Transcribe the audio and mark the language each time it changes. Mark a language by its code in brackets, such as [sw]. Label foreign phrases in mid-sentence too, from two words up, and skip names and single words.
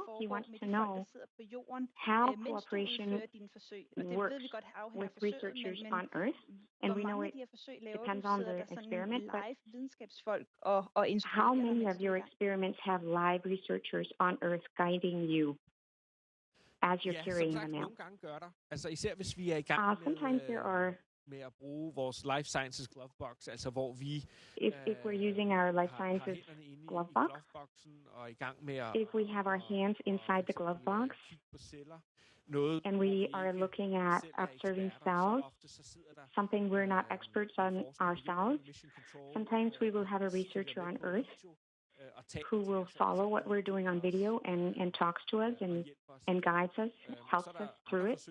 [en] He wants to know how cooperation works with researchers on Earth. And we know it depends on the experiment, but how many of your experiments have live researchers on Earth guiding you as you're carrying them out? Sometimes there are, [da] med at bruge vores [en] life sciences glove box, [da] altså hvor vi [en] if we're using our life sciences glove box, if we have our hands inside the glove box and we are looking at observing cells, something we're not experts on ourselves, sometimes we will have a researcher on Earth who will follow what we're doing on video and talks to us and guides us, helps us through it.